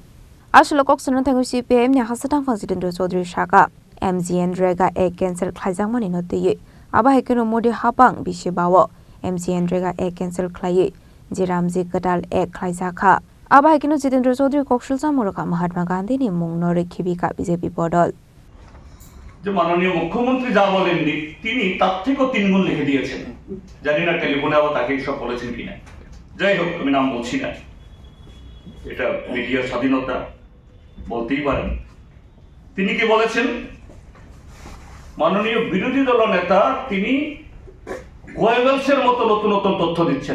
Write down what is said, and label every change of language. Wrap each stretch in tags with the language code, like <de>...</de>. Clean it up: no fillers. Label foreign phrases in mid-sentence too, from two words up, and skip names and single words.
<trp>Aslo koksono thangu CPIM ni hasidang Fangsidendra Chaudhary shaka MGN rega e cancel khlaijang manino tuye. Aba hekeno modi hapang bishibawo MGN rega e cancel khlaiye Jiramji Katal e khlaijaka. Aba hekeno Jitendra Chaudhary kokshulsa muraka Mahatma Gandhi ni mungno rekhibika BJP bodol.</trp> <bn>যে মাননীয় মুখ্যমন্ত্রী যা বলেননি তিনি তার থেকেও 3 গুণ লিখে দিয়েছেন। জানি না টেলিফোনে আবার তাকে সব বলেছেন কিনা। যাই হোক আমি নাম বলছি না, এটা মিডিয়ার স্বাধীনতা, বলতেই পারেন। তিনি কি বলেছেন, মাননীয় বিরোধী দল নেতা তিনি গোয়েবলসের মতো নতুন নতুন তথ্য দিচ্ছেন।</bn>